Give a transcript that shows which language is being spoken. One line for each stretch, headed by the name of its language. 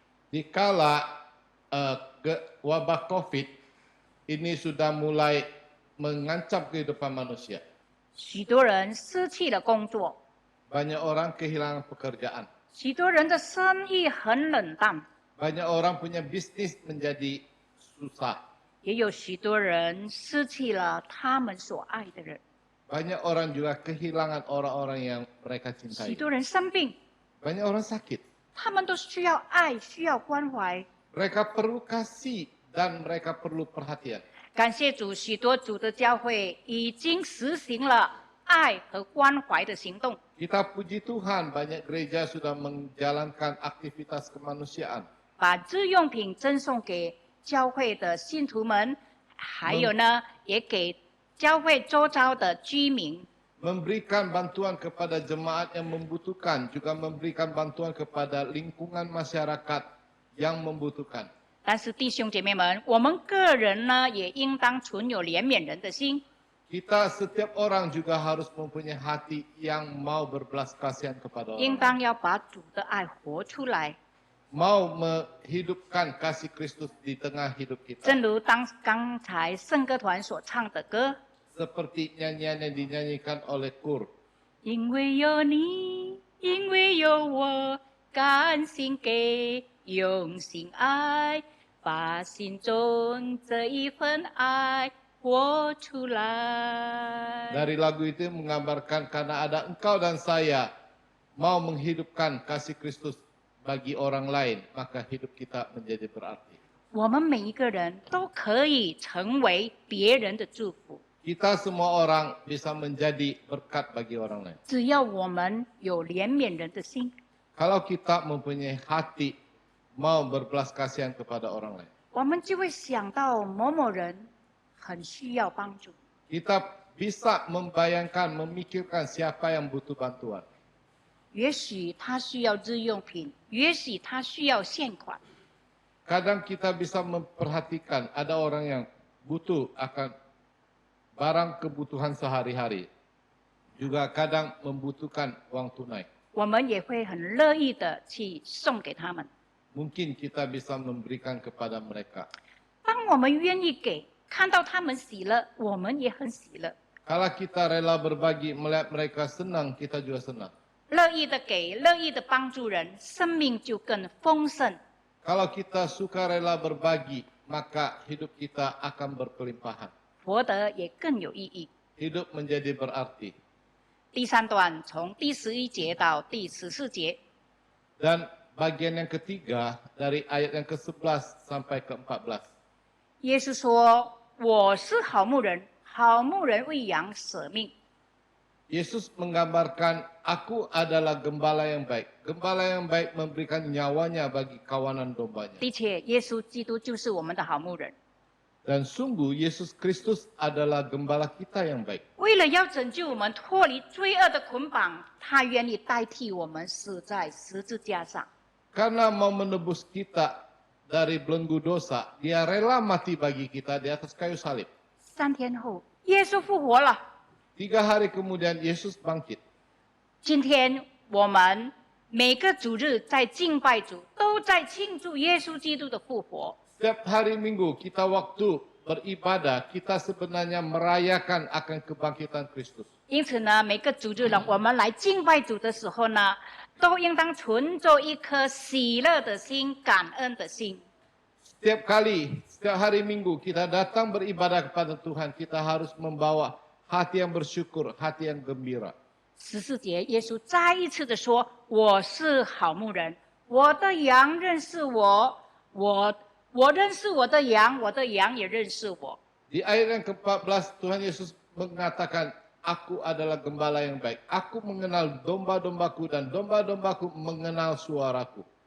Indonesian: Dikala wabah COVID ini sudah mulai mengancam kehidupan manusia.
Chinese: 许多人失去了工作，
Indonesian: Banyak orang kehilangan pekerjaan.
Chinese: 许多人的生意很冷淡，
Indonesian: Banyak orang punya bisnis menjadi susah.
Chinese: 也有许多人失去了他们所爱的人。
Indonesian: Banyak orang juga kehilangan orang-orang yang mereka
Chinese: 许
Indonesian: cintai.
Chinese: 多人生病，
Indonesian: Banyak orang sakit.
Chinese: 他们都需要爱，需要关怀。
Indonesian: Mereka perlu kasih dan mereka perlu perhatian.
Chinese: 感谢主，许多主的教会已经实行了爱和关怀的行动。
Indonesian: Kita puji Tuhan, banyak gereja sudah menjalankan aktivitas kemanusiaan.
Chinese: 把日用品赠送给教会的信徒们，还有呢，也给教会周遭的居民。
Indonesian: Memberikan bantuan kepada jemaat yang membutuhkan, juga memberikan bantuan kepada lingkungan masyarakat yang membutuhkan.
Chinese: 但是弟兄姐妹们，我们个人呢，也应当存有怜悯人的心。
Indonesian: Kita setiap orang juga harus mempunyai hati yang mau berbelas kasihan kepada
Chinese: 应
Indonesian: orang lain.
Chinese: 当要把主的爱活出来。
Indonesian: Mau menghidupkan kasih Kristus di tengah hidup kita.
Chinese: 正如刚才圣歌团所唱的歌，
Indonesian: Seperti nyanyian yang dinyanyikan oleh KUR.
Chinese: 因为有你，因为有我，甘心给，用心爱，把心中这一份爱活出来。
Indonesian: Dari lagu itu menggambarkan karena ada engkau dan saya mau menghidupkan kasih Kristus bagi orang lain, maka hidup kita menjadi berarti.
Chinese: 我们每一个人都可以成为别人的祝福，
Indonesian: Kita semua orang bisa menjadi berkat bagi orang lain.
Chinese: 只要我们有怜悯人的心，
Indonesian: Kalau kita mempunyai hati mau berbelas kasihan kepada orang lain.
Chinese: 我们就会想到某某人很需要帮助。
Indonesian: Kita bisa membayangkan, memikirkan siapa yang butuh bantuan.
Chinese: 也许他需要日用品，也许他需要现款。
Indonesian: Kadang kita bisa memperhatikan ada orang yang butuh akan barang kebutuhan sehari-hari. Juga kadang membutuhkan uang tunai.
Chinese: 我们也会很乐意的去送给他们。
Indonesian: Mungkin kita bisa memberikan kepada mereka.
Chinese: 当我们愿意给，看到他们喜乐，我们也很喜乐。
Indonesian: Kalau kita rela berbagi, melihat mereka senang, kita juga senang.
Chinese: 乐意的给，乐意的帮助人，生命就更丰盛。
Indonesian: Kalau kita suka rela berbagi, maka hidup kita akan berkelimpahan.
Chinese: 活得也更有意义。
Indonesian: Hidup menjadi berarti.
Chinese: 第三段从第11节到第14节，
Indonesian: Dan bagian yang ketiga dari ayat yang ke-11 sampai ke-14.
Chinese: 耶稣说：“我是好牧人，好牧人为羊舍命。”
Indonesian: Yesus menggambarkan, aku adalah gembala yang baik. Gembala yang baik memberikan nyawanya bagi kawanan dombanya.
Chinese: 的确，耶稣基督就是我们的好牧人。
Indonesian: Dan sungguh Yesus Kristus adalah gembala kita yang baik.
Chinese: 为了要拯救我们脱离罪恶的捆绑，他愿意代替我们死在十字架上。
Indonesian: Karena mau menebus kita dari belenggu dosa, dia rela mati bagi kita di atas kayu salib.
Chinese: 3天后，耶稣复活了。
Indonesian: 3 hari kemudian Yesus bangkit.
Chinese: 今天我们每个主日在敬拜主，都在庆祝耶稣基督的复活。
Indonesian: Setiap hari Minggu kita waktu beribadah, kita sebenarnya merayakan akan kebangkitan Kristus.
Chinese: 因此呢，每个主日呢，我们来敬拜主的时候呢，都应当存着一颗喜乐的心、感恩的心。
Indonesian: Setiap kali, setiap hari Minggu kita datang beribadah kepada Tuhan, kita harus membawa hati yang bersyukur, hati yang gembira.
Chinese: 14节，耶稣再一次的说：“我是好牧人，我的羊认识我，我认识我的羊，我的羊也认识我。”
Indonesian: Di ayat yang ke-14, Tuhan Yesus mengatakan, aku adalah gembala yang baik. Aku mengenal domba-dombaku dan domba-dombaku mengenal suaraku.